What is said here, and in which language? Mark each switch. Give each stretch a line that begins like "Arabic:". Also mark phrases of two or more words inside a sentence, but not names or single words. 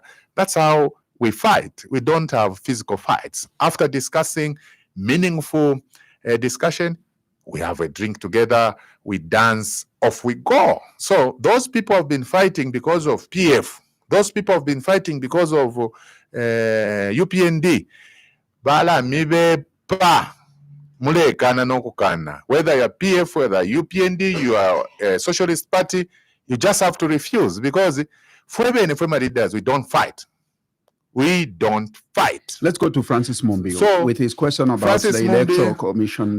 English: That's how we fight. We don't have physical fights. After discussing meaningful discussion, we have a drink together, we dance, off we go. So those people have been fighting because of PF. Those people have been fighting because of UPND.
Bemba: Bala mibe pa.
English: Whether you're PF, whether UPND, you are a Socialist Party, you just have to refuse, because forever and former leaders, we don't fight. We don't fight. Let's go to Francis Mumbi with his question about Francis the Electoral Commission.